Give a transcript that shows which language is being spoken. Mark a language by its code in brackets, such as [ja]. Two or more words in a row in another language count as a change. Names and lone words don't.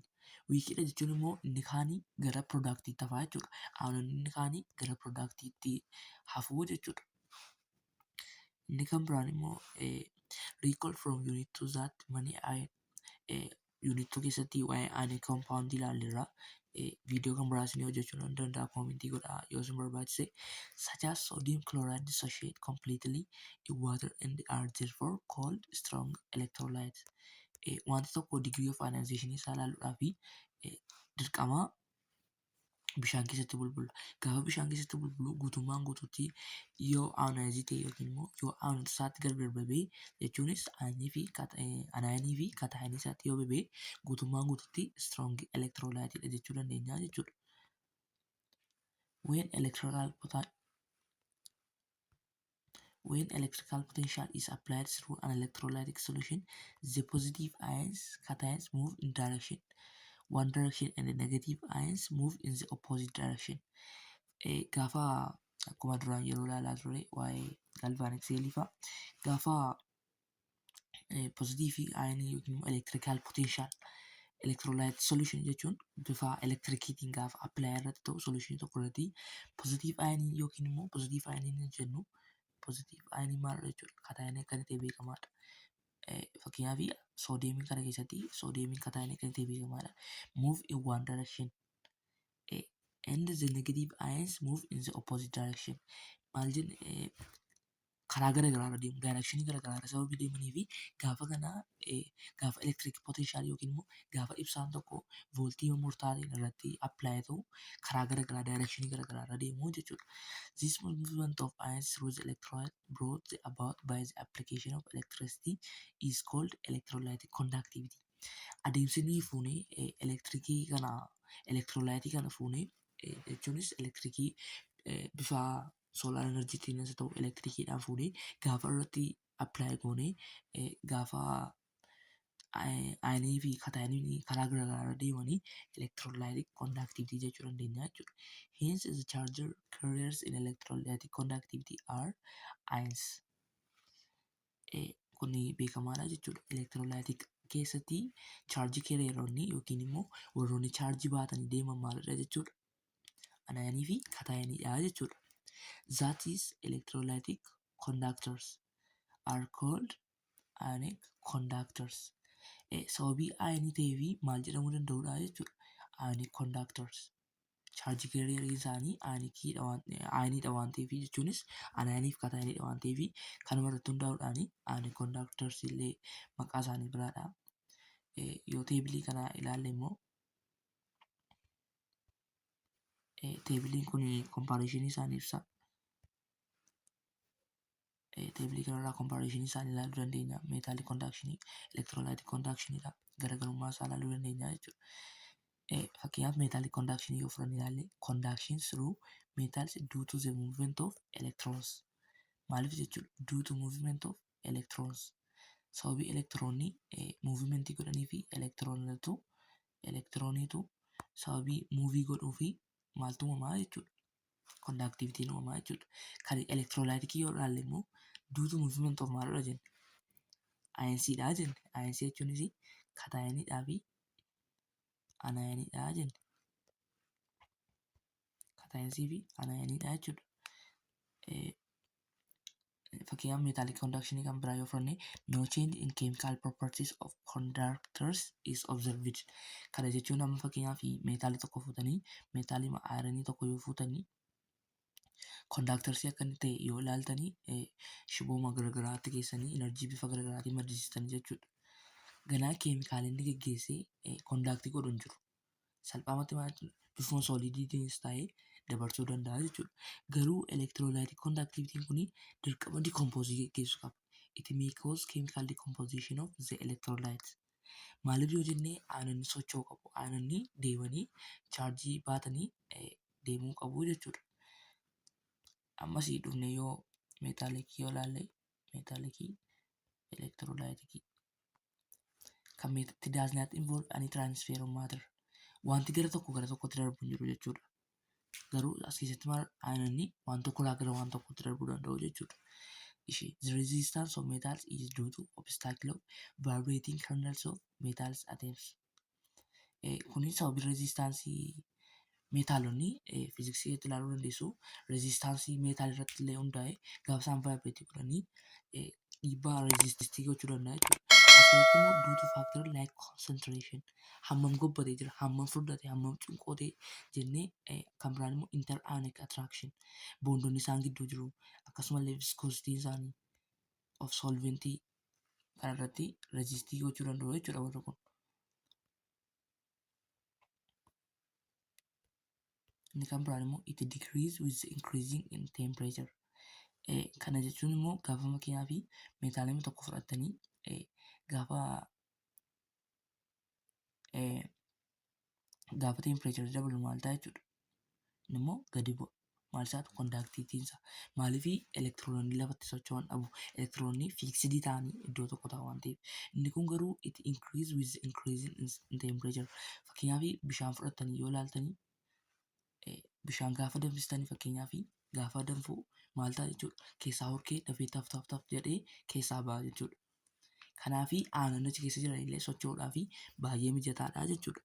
[om] Wiikidha jechuun immoo inni kaanii gara piroodaaktiitti hafaa jechuudha. Ayinoonni inni kaanii gara piroodaaktiitti hafuu jechuudha. Inni kan biraan immoo [en] recall from unit to that many unit 2 [om] keessatti waa'ee ionic compound ilaalleerra. Viidiyoo kan biraas ni hojjechuu nan danda'a. Koomentii godhaa yoo isin barbaachise. [en] Such as sodium chloride dissociate completely in water and are therefore called strong electrolytes. [om] Wanti tokko [en] degree of ionization [om] isaa ilaaluudhaaf dirqama bishaan keessatti bulbula. Gaafa bishaan keessatti bulbulu guutummaan guutuutti yoo ionizii ta'e yookiin immoo yoo ayinoota isaatti gargar babee jechuunis anaayinii fi kataayinii isaatti yoo babee guutummaan guutuutti [en] strong electrolyte [om] jechuu dandeenya jechuudha. [en] When electrical potential is applied through an electrolytic solution, the positive ions, cations move in one direction and the negative ions move in the opposite direction. [om] Gaafa akkuma duraan yeroo ilaalaa ture waa'ee galvanic seelii fa'a gaafa [en] positive ion [om] yookiin [en] electrical potential electrolyte solution [om] jechuun bifa elektirikiitiin gaafa apply irratti ta'u solution tokko irratti [en] positive ion [om] yookiin immoo [en] positive ion [om] jennu [en] positive ion [om] maalidha jechuudha. Kataayinii akka ta'e beekamaadha. Fakkeenyaaf soodiyemii kana keessatti soodiyemiin kataayinii akka ta'e beekamaadha. [en] Move in one direction and the negative ions move in the opposite direction. [om] Maal jenne karaa garagaraarra deemu, daayirekshinii garagaraarra sababii deemanii fi gaafa kana gaafa elektiriik potenshaal yookiin immoo gaafa ibsaan tokko vooltii murtaa'een irratti appilaayi ta'u karaa garagaraa daayirekshinii garagaraarra deemu jechuudha. [en] This movement of ions through the electron brought about by the application of electricity is called electrolytic conductivity. [om] Adeemsi nuyi fuunee elektirikii kana elektirolaayitii kana fuunee jechuunis elektirikii bifa soolaar enerjiitiin haa ta'u elektirikiidhaan fuunee gaafa irratti appilaayi goonee gaafa ayinii fi kataayinii karaa garagaraarra deemanii [en] electrolytic conductivity [om] jechuu dandeenya jechuudha. [en] Hence the charger carriers in electrolytic conductivity are ions. [om] Kun beekamaadha jechuudha. Electrolytic keessatti chaarjii keeriyeroonni yookiin immoo warroonni chaarjii baatanii deeman maalidha jechuudha. Anaayinii fi kataayiniidha jechuudha. [en] That is electrolytic conductors are called ionic conductors. [om] Sababii ayinii ta'ee fi maal jedhamuu danda'udha jechuudha. [en] Ionic conductors. [om] Chaarjii keeriyerii isaanii ayiniidha waan ta'eef jechuunis anaayinii fi kataayiniidha waan ta'eef kanuma irratti hundaa'uudhaan [en] ionic conductors [om] illee maqaa isaanii biraadha. Yoo teebilii kana ilaalle immoo teebiliin kun kompaareeshinii isaanii ibsa. Teebilii kanarraa kompaareeshinii isaanii ilaaluu dandeenya. Meetaalii kondakshinii, elektirolaayitik kondakshinidha. Garaagarummaa isaa ilaaluu dandeenya jechuudha. Fakkeenyaaf meetaalii kondakshinii yoo fudhanne ilaalle [en] conduction through metals due to the movement of electrons. [om] Maaliif jechuudha? [en] Due to movement of electrons. [om] Sababii elektiroonni muuvimentii godhanii fi elektirooniitu sababii muuvii godhuu fi maaltu uumamaa jechuudha. Conductivitiin uumamaa jechuudha. Kan elektirolaayitikii yoo ilaalle immoo [en] due to movement of [om] maalidha jenne? Ayinsiidha jenne. Ayinsii jechuunis kataayiniidhaa fi anaayiniidha jenne. Kataayinsii fi anaayiniidha jechuudha. Fakkeenyaaf meetaalii kondakshinii kan biraa yoo fudhanne [en] no change in chemical properties of conductors is observed. [om] Kana jechuun amma fakkeenyaaf meetaalii tokko fuutanii meetaalii ayiranii tokko yoo fuutanii kondaktarsii akka inni ta'e yoo ilaaltanii shibooma garagaraatti keessanii enerjii bifa garagaraatiin maddisiistanii jechuudha. Ganaa keemikaala inni geggeessee kondaaktii godhu hin jiru. Salphaamatti bifuma sooliidiitiinis ta'ee dabarsuu danda'a jechuudha. Garuu electrolytic conductivitiin kun dirqama decomposii geggeessuu qaba. [en] It may cause chemical decomposition of the electrolytes. [om] Maaliif yoo jennee aananni socho'uu qabu. Aananni deemanii chaarjii baatanii deemuu qabu jechuudha. Ammasii dhufne yoo meetaalikii yoo ilaalle meetaalikii electrolytic kan meetatti [en] does not involve any transfer of matter. [om] Wanti gara tokkotti darbu hin jiru jechuudha. Garuu as keessatti maal aananni waan tokkorraa gara waan tokkotti darbuu danda'u jechuudha. [en] The resistance of metals is due to obstacle of vibrating kernels of metals atoms. [om] Kunis sababii resistaansii meetaalonni fiiziksii irratti ilaaluu dandeessu. Resistaansii meetaal irratti illee hundaa'e gaafa isaan vaayibireetii godhanii dhiibbaa resistii gochuu danda'a jechuudha. Asirratti immoo [en] due to factor like concentration [om] hammam gobbatee jira, hammam furdate, hammam cunqootee jennee kan biraan immoo [en] inter-ionic attraction [om] boondonni isaan gidduu jiru akkasumallee viscoositiin isaanii of solventii kan irratti resistii gochuu danda'u jechuudha warri kun. Inni kan biraan immoo [en] it decrease with increasing in temperature. [om] Kana jechuun immoo gaafa makiinaa fi meetaalii tokko fudhattanii gaafa temperature dabalu maal ta'a jechuudha. Inni immoo gadi bu'a. Maal isaatu kondaktiivitiinsa. Maaliif elektiroonni lafatti socho'an dhabu. Elektiroonni fiiksidii ta'anii iddoo tokko taa'u waan ta'eef. Inni kun garuu [en] it increase with increasing in temperature. [om] Fakkeenyaaf bishaan fudhattanii yoo ilaaltanii bishaan gaafa danfistanii fakkeenyaaf gaafa danfu maal ta'a jechuudha. Keessaa horkee dafee taf jedhee keessaa ba'a jechuudha. Kanaaf aannan achi keessa jiran illee socho'uudhaaf baay'ee mijataadha jechuudha.